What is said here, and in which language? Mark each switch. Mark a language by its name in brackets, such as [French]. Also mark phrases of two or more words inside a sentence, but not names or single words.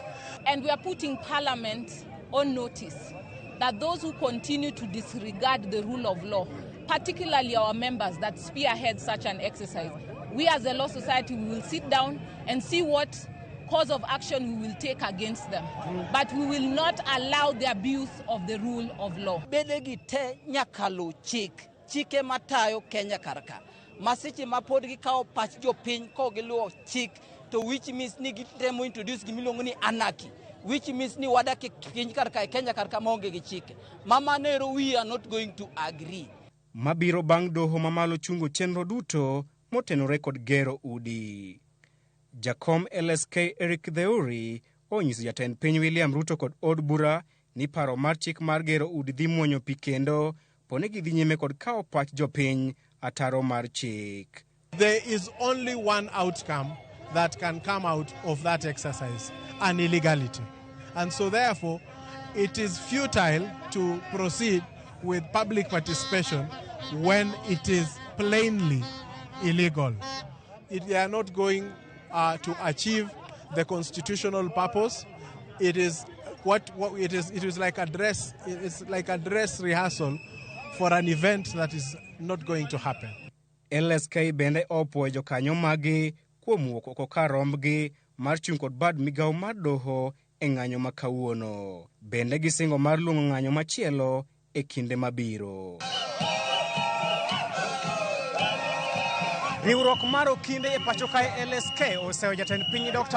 [English] And we are putting Parliament on notice that those who continue to disregard the rule of law, particularly our members that spearhead such an exercise, we as a Law Society will sit down and see what course of action we will take against them. But we will not allow the abuse of the rule of law. [Luo (Kenya and Tanzania)] Bedegi te nyakalu chike matayo Kenya karaka. Masichi mapodgi kao pach jopiny ko giluo chik, to [English] which means [Luo (Kenya and Tanzania)] ni gitemo introduce gimilongo ni [English] anarchy, which means [Luo (Kenya and Tanzania)] ni wadake piny karaka Kenya karaka maonge gi chike. Mama nero, [English] we are not going to agree. [Luo (Kenya and Tanzania)] Mabiro bang' doho mamalo chungo chenro duto motenore kod gero udi. Jakom LSK Eric Theuri onyiso jatend piny William Ruto kod od bura ni paro mar chik mar gero udi dhi muonyo pi kendo poni gidhi nyime kod kawo pach jopiny ataro mar chik. [English] There is only one outcome that can come out of that exercise, an illegality. And so therefore, it is futile to proceed with public participation when it is plainly illegal. They are not going to achieve the constitutional purpose. It is like a dress rehearsal for an event that is not going to happen. [Luo (Kenya and Tanzania)] LSK bende opuoyo jokanyo magi kuom wuok oko kar rombgi mar chung' kod bad migawo mar doho e ng'anyo ma kawuono. Bende gisingo mar luongo ng'anyo machielo e kinde mabiro. Riwruok mar Okinde e pacho kae LSK oseyo jatend piny Dr.